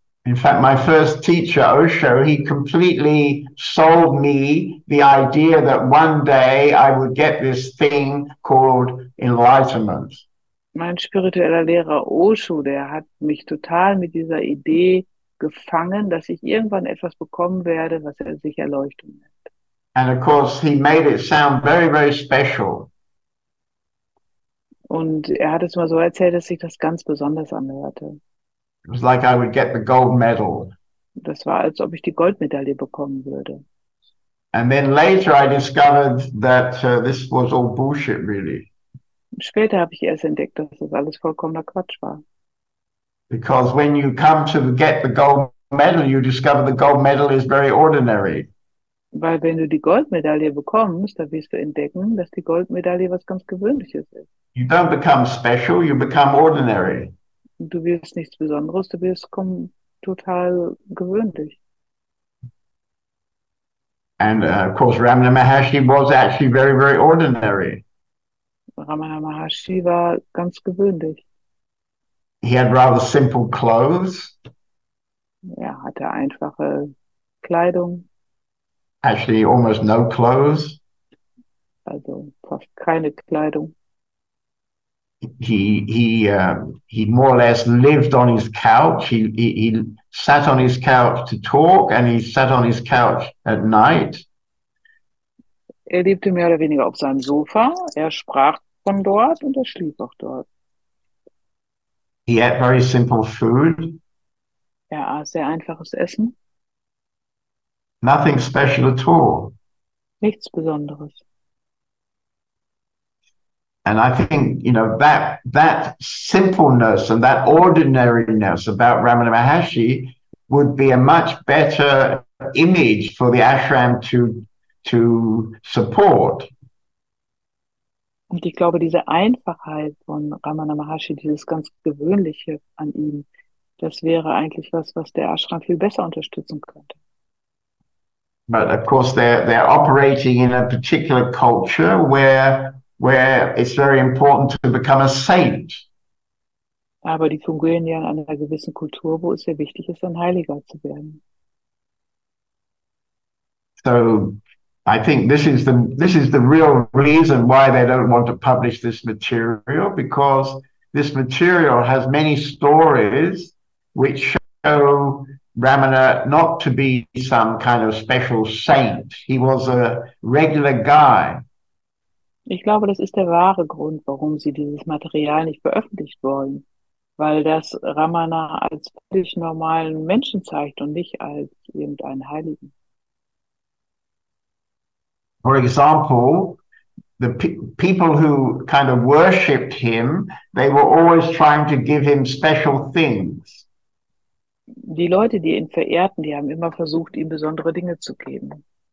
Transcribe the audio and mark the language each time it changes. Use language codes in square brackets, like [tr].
[en] In fact, my first teacher, Osho, he completely sold me the idea that one day I would get this thing called enlightenment. [de] Mein spiritueller Lehrer Osho, der hat mich total mit dieser Idee gefangen, dass ich irgendwann etwas bekommen werde, was er sich Erleuchtung nennt. [en] And of course, he made it sound very, very special. [de] Und er hat es mal so erzählt, dass sich das ganz besonders anhörte. [en] It was like I would get the gold medal. [de] Das war, als ob ich die Goldmedaille bekommen würde. [en] And then later I discovered that this was all bullshit, really. [de] Und später habe ich erst entdeckt, dass das alles vollkommener Quatsch war. [en] Because when you come to get the gold medal, you discover the gold medal is very ordinary. [de] Weil wenn du die Goldmedaille bekommst, dann wirst du entdecken, dass die Goldmedaille was ganz Gewöhnliches ist. [en] You don't become special, you become ordinary. [de] Und du wirst nichts Besonderes, du wirst total gewöhnlich. [en] And of course, Ramana Maharshi was actually very, very ordinary. [de] Ramana Maharshi war ganz gewöhnlich. [en] He had rather simple clothes. [de] Er hatte einfache Kleidung, [en] Actually, almost no clothes. [de] also fast keine Kleidung. [en] He more or less lived on his couch. He sat on his couch to talk, and he sat on his couch at night. [de] Er lebte mehr oder weniger auf seinem Sofa, er sprach von dort und er schlief auch dort. [en] He ate very simple food, [de] Er aß sehr einfaches Essen, [en] nothing special at all. [de] nichts Besonderes. [en] And I think, you know, that simpleness and that ordinariness about Ramana Maharshi would be a much better image for the ashram to support. [de] Und ich glaube, diese Einfachheit von Ramana Maharshi, dieses ganz Gewöhnliche an ihm, das wäre eigentlich was der Ashram viel besser unterstützen könnte. [en] But of course, they're operating in a particular culture where where it's very important to become a saint. [de] Aber die fungieren ja in einer gewissen Kultur, wo es sehr wichtig ist, ein Heiliger zu werden. [en] So I think this is the real reason why they don't want to publish this material, because this material has many stories which show Ramana not to be some kind of special saint. He was a regular guy. [de] Ich glaube, das ist der wahre Grund, warum sie dieses Material nicht veröffentlicht wollen, weil das Ramana als völlig normalen Menschen zeigt und nicht als irgendeinen Heiligen. [en] For example, the people who kind of worshipped him, they were always trying to give him special things. [de] Die Leute, die ihn verehrten, die haben immer versucht, ihm besondere Dinge zu geben.